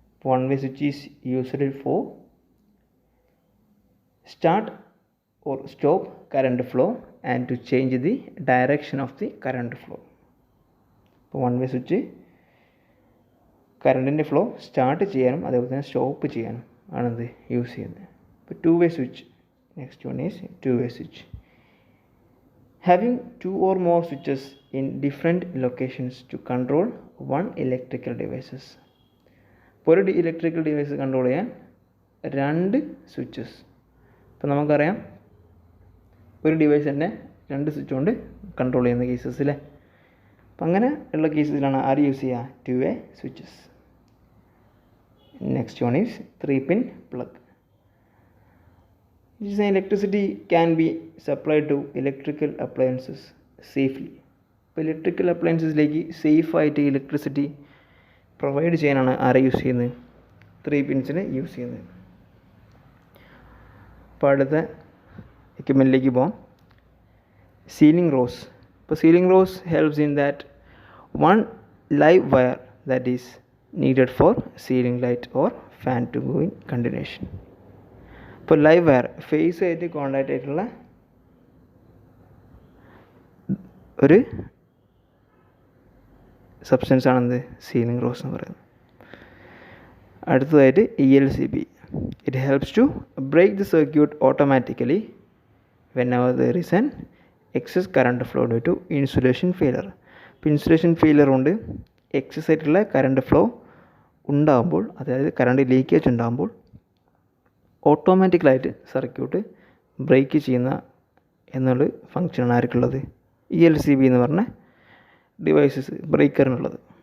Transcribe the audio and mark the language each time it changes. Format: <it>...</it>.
<en>One way switch is used for start or stop current flow and to change the direction of the current flow.</en> <ml>ഇപ്പോൾ one way switch കറണ്ടിൻ്റെ flow start ചെയ്യാനും അതേപോലെ തന്നെ stop ചെയ്യാനും ആണിത് use ചെയ്യുന്നത്.</ml> <en>ഇപ്പോൾ two way switch, next one is two way switch. Having two or more switches in different locations to control one electrical devices.</en> <ml>ഇപ്പോൾ ഒരു ഇലക്ട്രിക്കൽ ഡിവൈസ് കൺട്രോൾ ചെയ്യാൻ രണ്ട് സ്വിച്ചസ്. ഇപ്പോൾ നമുക്കറിയാം ഒരു ഡിവൈസ് തന്നെ രണ്ട് സ്വിച്ച് കൊണ്ട് കൺട്രോൾ ചെയ്യുന്ന കേസസിലെ. അപ്പം അങ്ങനെ ഉള്ള കേസസിലാണ് ആര് യൂസ് ചെയ്യുക? To way switches.</ml> <en>Next one is 3-pin plug. This electricity can be supplied to electrical appliances safely.</en> <ml>ഇപ്പോൾ ഇലക്ട്രിക്കൽ അപ്ലയൻസസിലേക്ക് സേഫായിട്ട് ഇലക്ട്രിസിറ്റി പ്രൊവൈഡ് ചെയ്യാനാണ് ആരെ യൂസ് ചെയ്യുന്നത്? 3 പിൻസിനെ യൂസ് ചെയ്യുന്നത്. അപ്പോൾ അടുത്ത എക്യുപ്മെൻറ്റിലേക്ക് പോകാം.</ml> <en>Ceiling rose. ഇപ്പോൾ ceiling rose helps in that one live wire that is needed for ceiling light or fan to go in continuation.</en> <ml>ഇപ്പോൾ ലൈവ് വയർ ഫേസ് ആയിട്ട് കോണ്ടാക്റ്റ് ആയിട്ടുള്ള ഒരു സബ്സ്റ്റൻസ് ആണെന്ത് സീലിംഗ് റോസ് എന്ന് പറയുന്നത്. അടുത്തതായിട്ട് ELCB.</ml> <en>It helps to break the circuit automatically whenever there is an excess current flow due to insulation failure.</en> <ml>ഇപ്പോൾ insulation failure കൊണ്ട് excess ആയിട്ടുള്ള കറണ്ട് ഫ്ലോ ഉണ്ടാകുമ്പോൾ, അതായത് കറണ്ട് ലീക്കേജ് ഉണ്ടാകുമ്പോൾ ഓട്ടോമാറ്റിക്കലായിട്ട് സർക്യൂട്ട് ബ്രേക്ക് ചെയ്യുന്ന എന്നുള്ള ഫങ്ഷനാണ് ആർക്കുള്ളത്? ELCB എന്ന് പറഞ്ഞ ഡിവൈസസ് ബ്രേക്കറിനുള്ളത്.</ml>